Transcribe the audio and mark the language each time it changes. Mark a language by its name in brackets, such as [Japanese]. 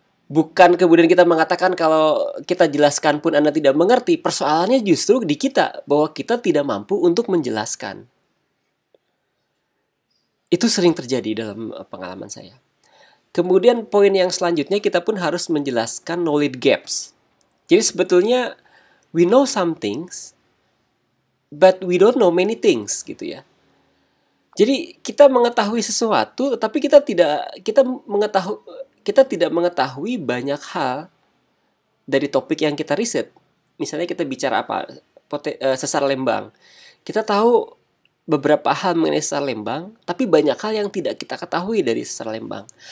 [Indonesian] Bukan kemudian kita mengatakan kalau kita jelaskan pun Anda tidak mengerti. Persoalannya justru di kita, bahwa kita tidak mampu untuk menjelaskan. Itu sering terjadi dalam pengalaman saya. Kemudian poin yang selanjutnya, kita pun harus menjelaskan knowledge gaps. Jadi sebetulnya [English] we know some things, but we don't know many things gitu ya. [Indonesian] Jadi kita mengetahui sesuatu, tetapi kita tidak mengetahui banyak hal dari topik yang kita riset. Misalnya kita bicara apa? Sesar Lembang. Kita tahu beberapa hal mengenai sesar Lembang, tapi banyak hal yang tidak kita ketahui dari sesar Lembang.